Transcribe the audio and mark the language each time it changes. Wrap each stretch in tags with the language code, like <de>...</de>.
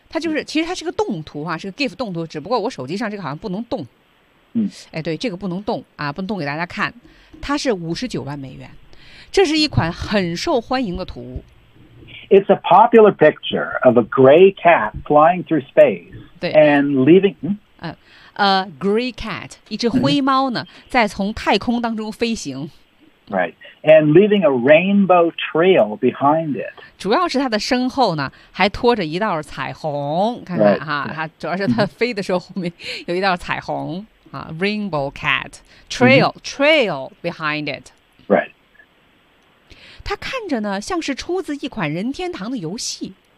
<zh>它就是其实它是个动图啊是个 gift 动图只不过我手机上这个好像不能动。嗯、哎对这个不能动啊不能动给大家看。它是$59万。这是一款很受欢迎的图。</zh> <en>It's a popular picture of a gray cat flying through space and leaving...、</en> <zh>嗯</zh> <en>A gray cat,</en> <zh>一只灰猫呢、mm-hmm. 在从太空当中飞行。</zh> <en>Right, and leaving a rainbow trail behind it.</en> <zh>主要是它的身后呢还拖着一道彩虹。看看哈、</zh> <en>right.</en> <zh>啊、主要是它飞的时候后面有一道彩虹。</zh> <en>Mm-hmm. 啊、rainbow cat, trail,、mm-hmm. trail behind it. Right.</en> <zh>它看着呢像是出自一款任天堂的游戏。</zh>